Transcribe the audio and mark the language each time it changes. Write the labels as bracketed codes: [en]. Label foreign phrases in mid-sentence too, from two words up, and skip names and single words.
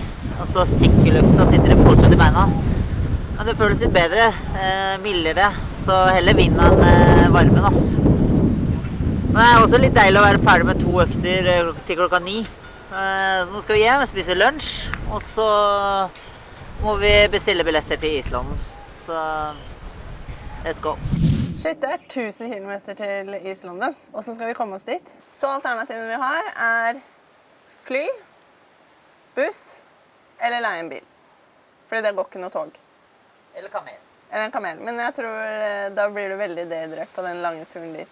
[no] Og så sykkellukta sitter det fortsatt i beina. Men det føles litt bedre, mildere. Så heller vind enn varmen, ass. Men det er også litt deilig å være ferdig med 2 økter til klokka 9. Så nå skal vi hjem og spise lunsj. Og så må vi bestille billetter til Islanden. Så [en] let's go. [no] Shit, det er 1000 kilometer til Islanden. Hvordan skal vi komme oss dit? Så alternativet vi har er fly, buss eller leie en bil. Fordi det går ikke noe tog. Eller kamel. Eller en kamel. Men jeg tror da blir du veldig dehydrert på den lange turen dit.